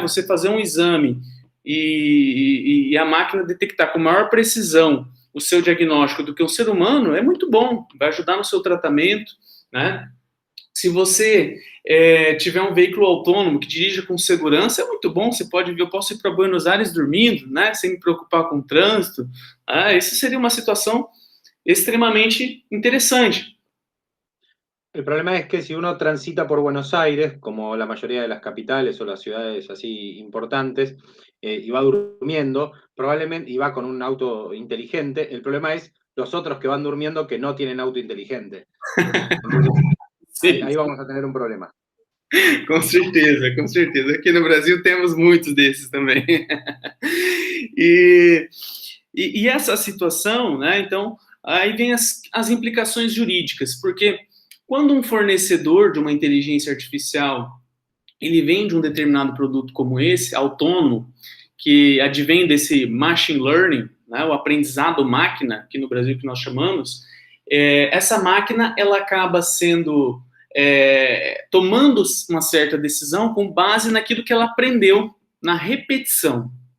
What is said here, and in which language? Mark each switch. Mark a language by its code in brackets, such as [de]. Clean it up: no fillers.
[pt] Você fazer um exame e a máquina detectar com maior precisão o seu diagnóstico do que um ser humano é muito bom, vai ajudar no seu tratamento, né? Se você tiver um veículo autônomo que dirija com segurança, é muito bom. Você pode ver, eu posso ir para Buenos Aires dormindo, né, sem me preocupar com o trânsito. Isso seria uma situação extremamente interessante. [es] El problema es que si uno transita por Buenos Aires, como la mayoría de las capitales o las ciudades así importantes, y va durmiendo, probablemente, y va con un auto inteligente, el problema es los otros que van durmiendo que no tienen auto inteligente. Entonces, ahí vamos a tener um problema. [pt] Com certeza, com certeza. Aqui no Brasil temos muitos desses também. E essa situação, né, então, aí vem as implicações jurídicas, porque quando um fornecedor de uma inteligência artificial, ele vende um determinado produto como esse, autônomo, que advém desse machine learning, né, o aprendizado máquina, aqui no Brasil que nós chamamos, essa máquina, ela acaba sendo, tomando uma certa decisão com base naquilo que ela aprendeu, na repetição.